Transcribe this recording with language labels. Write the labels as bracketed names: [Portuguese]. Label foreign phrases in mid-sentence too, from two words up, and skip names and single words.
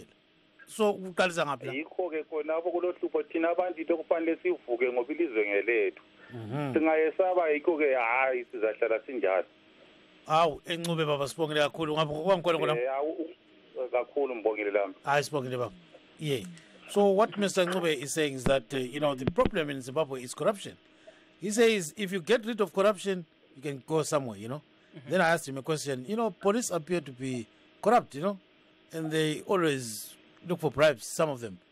[North Ndebele] So uqalisa ngaphi la? Yikho ke khona abo kulohlupho thina abantu into okufanele sivuke ngoba ilizwe ngelethu. Singayesaba yikho ke hayi sizahlala sinjalo. Encube baba sibongile kakhulu ngapha kwangikhona khona. Kakhulu mbongile lami. Sibongile baba. [English] So what Mr. Ncube is saying is that the problem in Zimbabwe is corruption. He says if you get rid of corruption you can go somewhere, Then I asked him a question. Police appear to be corrupt, and they always look for bribes, some of them.